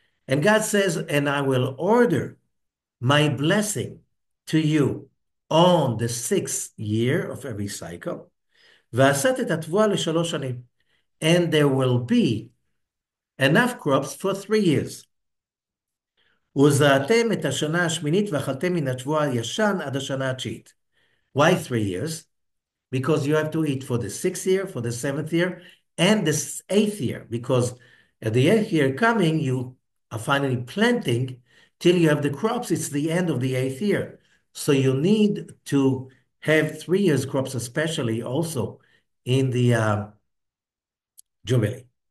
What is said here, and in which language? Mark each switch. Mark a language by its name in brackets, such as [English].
[English] And God says, and I will order my blessing to you on the 6th year of every cycle. [Hebrew] ועשת את התבואה ל3 שנים. [English] And there will be enough crops for 3 years. [Hebrew] וזרעתם את השנה השמינית ואכלתם מן התבואה הישן עד השנה התשיעית. [English] Why 3 years? Because you have to eat for the 6th year, for the 7th year, and the 8th year. Because at the 8th year coming, you are finally planting till you have the crops. It's the end of the 8th year. So you need to have 3 years crops, especially also in the Jubilee.